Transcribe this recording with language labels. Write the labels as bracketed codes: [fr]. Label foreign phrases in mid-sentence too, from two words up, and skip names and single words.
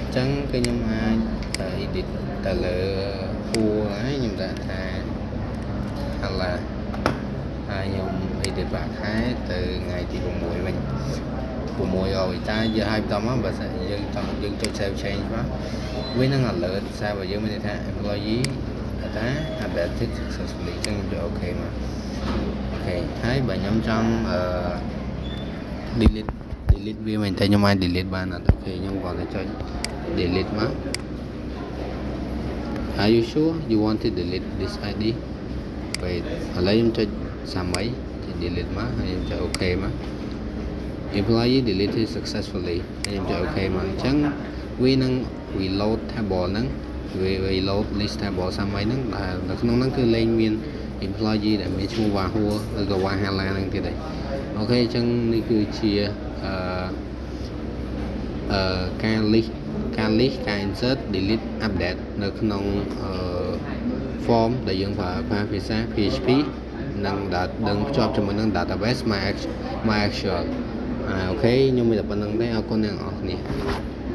[km] ញ្ចឹងគឺខ្ញុំអាច edit ទៅលើហួរហើយខ្ញុំដាក់ថា Hala ហើយខ្ញុំ edit បាក់ខែទៅថ្ងៃទី6វិញ6តែយើងឲ្យបន្តមកបើសិនយើងចង់យើងចុច [en] save change [km] មកវានឹង alert សាររបស់យើងមានន័យថា employee ថា [en] updated successfully [km] អញ្ចឹងខ្ញុំអូខេមកអូខេហើយបើខ្ញុំចង់ delete វាមែនតែខ្ញុំអាច delete បានអត់អូខេខ្ញុំគ្រាន់តែចុច delete មក [en] Are you sure you want to delete this ID [km] ពេលឥ ឡូវខ្ញុំចុច30ចុច delete មកហើយខ្ញុំចុចអូខេមក [en] employee deleted successfully [km] ហើយខ្ញុំចុចអូខេមកអញ្ចឹងវានឹង [en] reload table [km] ហ្នឹងវា [en] reload list table [km] 30ហ្នឹងដែលនៅក្នុងហ្នឹងគឺលេងមាន employee ដែលមានឈ្មោះ Wahua ឬក៏ Wahala ហ្នឹងទៀតហើយអូខេអញ្ចឹងនេះគឺជា ការ list ការ [en] insert delete update [km] នៅក្នុងform ដែលយើងប្រើភាសា PHP និងដឹងភ្ជាប់ជាមួយនឹង database MySQL អូខេខ្ញុំមានតែប៉ុណ្្នឹងទេអរគុណអ្នកនរគ្នា